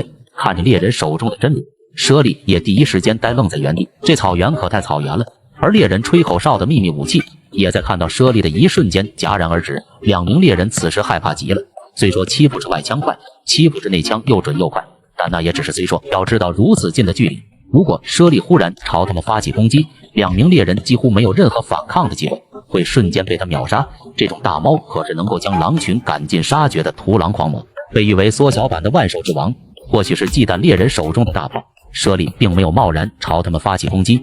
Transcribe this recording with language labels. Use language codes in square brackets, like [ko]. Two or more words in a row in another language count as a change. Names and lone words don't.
[zh] 看着獵人手中的真理，猞猁也第一時間呆愣在原地。這草原可太草原了，而獵人吹口哨的秘密武器也在看到猞猁的一瞬間戛然而止。2名獵人此時害怕极了。虽說七步之外槍快，七步之內槍又準又快，但那也只是虽說。要知道如此近的距離，如果猞猁忽然朝他們發起攻擊，2名獵人幾乎沒有任何反抗的机会，會瞬間被他秒殺。這種大猫可是能夠将狼群趕盡殺絕的屠狼狂魔，被譽為縮小版的萬獸之王。或許是忌憚獵人手中的大炮，猞猁並沒有貿然朝他們發起攻擊。